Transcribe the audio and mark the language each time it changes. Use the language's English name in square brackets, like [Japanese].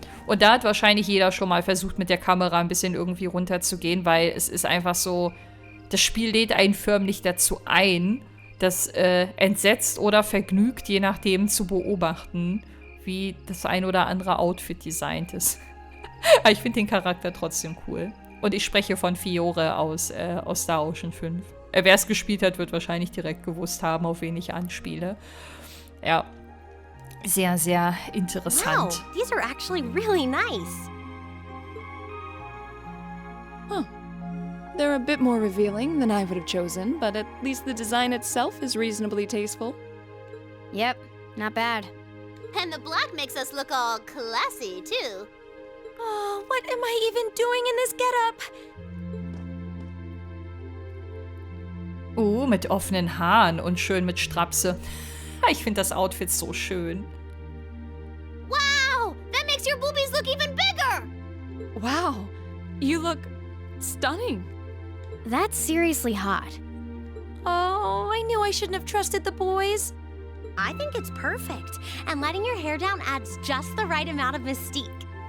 [German] Und da hat wahrscheinlich jeder schon mal versucht, mit der Kamera ein bisschen irgendwie runterzugehen, weil es ist einfach so, das Spiel lädt einen förmlich dazu ein, das entsetzt oder vergnügt, je nachdem, zu beobachten, wie das ein oder andere Outfit designt ist. Aber ich finde den Charakter trotzdem cool. Und ich spreche von Fiore aus Star Ocean 5. Wer es gespielt hat, wird wahrscheinlich direkt gewusst haben, auf wen ich anspiele. Ja. Sehr, sehr interessant. [English] Wow, these are actually really nice. Huh. They're a bit more revealing than I would have chosen, but at least the design itself is reasonably tasteful. Yep, not bad. And the black makes us look all classy, too. Oh, what am I even doing in this getup? [German] Mit offenen Haaren und schön mit Strapse. Ich finde das Outfit so schön. [English] Wow! That makes your boobies look even bigger! Wow, you look stunning. That's seriously hot. Oh, I knew I shouldn't have trusted the boys. I think it's perfect, and letting your hair down adds just the right amount of mystique.